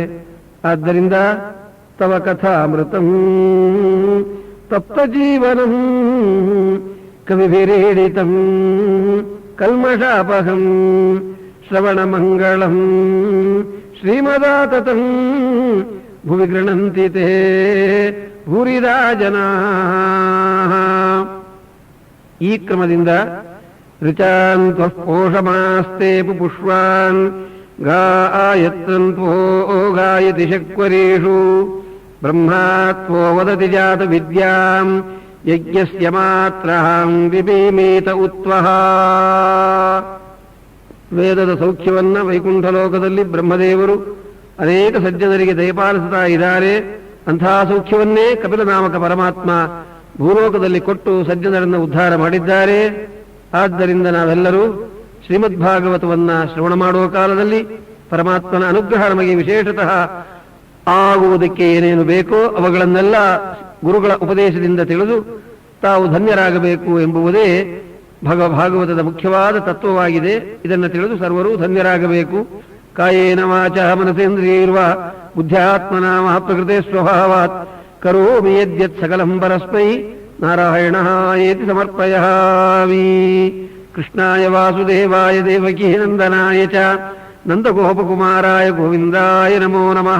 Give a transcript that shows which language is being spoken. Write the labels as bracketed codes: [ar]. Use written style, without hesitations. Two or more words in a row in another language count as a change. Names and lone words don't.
[sa] ಆದ್ದರಿಂದ ತವ ಕಥಾಮೃತಂ ತಪ್ತ ಜೀವನಂ ಕವಿಭಿರೇಡಿತಂ ಕಲ್ಮಷಾಪಹಂ ಶ್ರವಣ ಮಂಗಳಂ ಶ್ರೀಮದಾತತಂ ಭುವಿ ಗೃಣಂತಿ ತೇ ಭೂರಿದಾ ಜನಾಃ. [kn] ಈ ಕ್ರಮದಿಂದ [sa] ಋಚಾನ್ ತ್ವಃ ಪೋಷಮಾಸ್ತೆ ಪುಷ್ಪಾನ್ ಗಾಯತ್ರನ್ತ್ವೋ ಗಾಯತಿ ಶಕ್ವರೀಷು ಬ್ರಹ್ಮಾತ್ವೋ ವದತಿ ಜಾತ ವಿದ್ಯಾಂ ಯಜ್ಞಸ್ಯ ಮಾತ್ರಹಾಂ ವಿಭೀಮೀತ ಉತ್ವಃ. [kn] ವೇದದ ಸೌಖ್ಯವನ್ನ ವೈಕುಂಠ ಲೋಕದಲ್ಲಿ ಬ್ರಹ್ಮದೇವರು ಅನೇಕ ಸಜ್ಜನರಿಗೆ ದಯಪಾಲಿಸುತ್ತಾ ಇದ್ದಾರೆ. ಅಂತಹ ಸೌಖ್ಯವನ್ನೇ ಕಪಿಲನಾಮಕ ಪರಮಾತ್ಮ ಭೂಲೋಕದಲ್ಲಿ ಕೊಟ್ಟು ಸಜ್ಜನರನ್ನು ಉದ್ಧಾರ ಮಾಡಿದ್ದಾರೆ. ಆದ್ದರಿಂದ ನಾವೆಲ್ಲರೂ ಶ್ರೀಮದ್ಭಾಗವತವನ್ನ ಶ್ರವಣ ಮಾಡುವ ಕಾಲದಲ್ಲಿ ಪರಮಾತ್ಮನ ಅನುಗ್ರಹ ನಮಗೆ ವಿಶೇಷತಃ ಆಗುವುದಕ್ಕೆ ಏನೇನು ಬೇಕೋ ಅವುಗಳನ್ನೆಲ್ಲ ಗುರುಗಳ ಉಪದೇಶದಿಂದ ತಿಳಿದು ತಾವು ಧನ್ಯರಾಗಬೇಕು ಎಂಬುವುದೇ ಭಾಗವತದ ಮುಖ್ಯವಾದ ತತ್ವವಾಗಿದೆ. ಇದನ್ನು ತಿಳಿದು ಸರ್ವರೂ ಧನ್ಯರಾಗಬೇಕು. [sa] ಕಾಯೇನ ವಾಚಾ ಮನಸೇಂದ್ರಿಯೈರ್ವಾ ಬುದ್ಧ್ಯಾತ್ಮನ ಮಹಾಪ್ರಕೃತೆ ಸ್ವಭಾವಾತ್ ಕರೋಮಿ ಯದ್ಯತ್ ಸಕಲಂ ಪರಸ್ಮೈ ನಾರಾಯಣಾಯೇತಿ ಸಮರ್ಪಯಾಮಿ. ಕೃಷ್ಣಾಯ ವಾಸುದೇವಾಯ ದೇವಕೀ ನಂದನಾಯ ಚ ನಂದಗೋಪಕುಮಾರಾಯ ಗೋವಿಂದಾಯ ನಮೋ ನಮಃ.